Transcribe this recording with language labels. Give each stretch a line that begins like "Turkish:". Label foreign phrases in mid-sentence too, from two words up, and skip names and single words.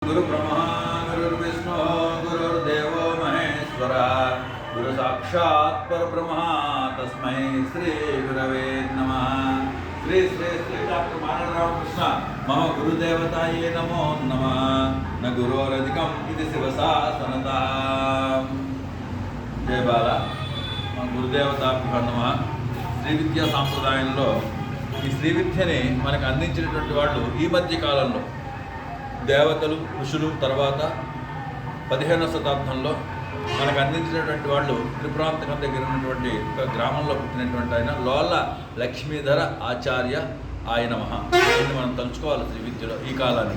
Sanskrit: गुरु ब्रह्मा गुरुर्विष्णु गुरुर्देवो महेश्वरा गुरु साक्षात् परब्रह्म तस्मै श्री गुरवे नमः। श्री श्री श्री डॉक्टर मानव रामकृष्ण मम गुरुदेवताये नमो नमः। न गुरोरधिकम् इति शिवशासनतः। जय बाला మన गुरुदेवताभ्यो नमः।
Telugu: శ్రీ విద్యా సాంప్రదాయంలో ఈ శ్రీ విద్యని మనకు అందించినటువంటి వాళ్ళు ఈ మధ్య కాలంలో దేవతలు ఋషులు తర్వాత 15వ శతాబ్దంలో మనకు అందించినటువంటి వాళ్ళు త్రిపురాంతకం దగ్గర ఉన్నటువంటి ఒక గ్రామంలో పుట్టినటువంటి ఆయన లోల లక్ష్మీధర ఆచార్య ఆయన మహా దీన్ని మనం తలుచుకోవాలి శ్రీ విద్యలో ఈ కాలాన్ని।